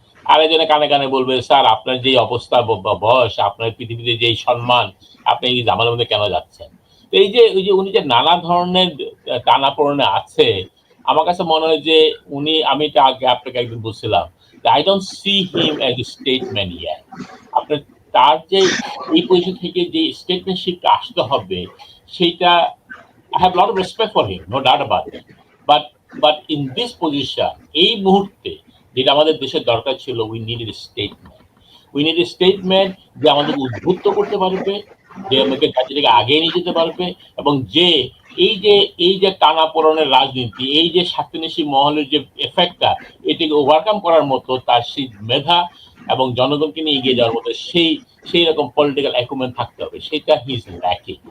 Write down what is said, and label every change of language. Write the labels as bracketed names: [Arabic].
[Bangla] আরেকজনে কানে কানে বলবে স্যার আপনার যে অবস্থা বয়স, আপনার পৃথিবীতে যেই সম্মান, আপনি এই জামালের মধ্যে কেন যাচ্ছেন? তো এই যে উনি যে নানা ধরনের টানাপোড়েনে আছে, আমার কাছে মনে হয় যে উনি, আমি তো আগে আপনাকে একদিন বলছিলাম, [English] I don't see him as a statesman yet. [Bangla] আপনার তার যে এই পজিশন থেকে যে স্টেটমেন্টশিপটা আসতে হবে, সেটা [English] I have a lot of respect for him, no doubt about it. But in this position, [Bangla] এই মুহূর্তে যেটা আমাদের দেশের দরকার ছিল, [English] we needed a statement. We need a statement [Bangla] যে আমাদের উদ্বুদ্ধ করতে পারবে, যে আমাকে জাতিটাকে আগে নিয়ে যেতে পারবে, এবং যে এই যে টানাপোড়েনের রাজনীতি, এই যে স্বার্থন্বেষী মহলের যে এফেক্টটা, এটাকে ওভারকাম করার মতো তার সেই মেধা এবং জনগণকে নিয়ে এগিয়ে যাওয়ার মতো সেই রকম পলিটিক্যাল অ্যাকুমেন্ট থাকতে হবে, সেটা [English] He is lacking.